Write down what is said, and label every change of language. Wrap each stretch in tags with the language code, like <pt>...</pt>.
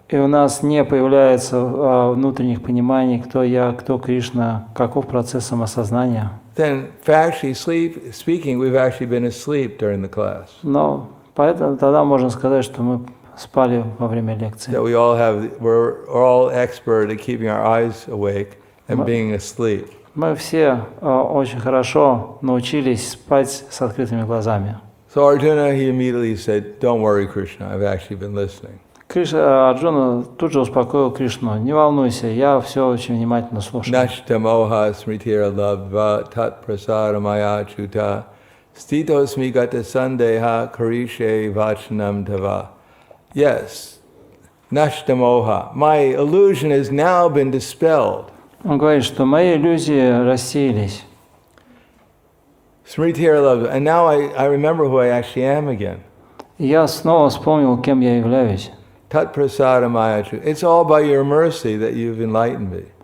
<ru>И у нас не появляется внутренних пониманий, кто я, кто Кришна, каков процесс самосознания.</ru> <en>Then, factually speaking, we've actually been asleep during the class.</en> <ru>Но поэтому тогда можно сказать, что мы спали во время лекции.</ru> <en>That we're all expert at keeping our eyes awake and being asleep.</en> <ru>Мы все очень хорошо научились спать с открытыми глазами.</ru> <en>So Arjuna, he immediately said, "Don't worry, Krishna. I've actually been listening."</en> <ru>Арджуна тут же успокоил Кришну. Не волнуйся, я все очень внимательно слушаю.</ru> <sa>Nashta moha smritira labdva tat prasaramaya chuta stitosmi gata sandeha karishe vachanam tava. Yes, nashta moha.</sa> <en>My illusion has now been dispelled.</en> <ru>Он говорит, что мои иллюзии рассеялись.</ru> <sa>Smritira labdva.</sa> <en>And now I remember who I actually am again.</en> <ru>И я снова вспомнил, кем я являюсь.</ru> <sa>Tat prasaramaya chuta.</sa> <en>It's all by your mercy that you've enlightened me.</en>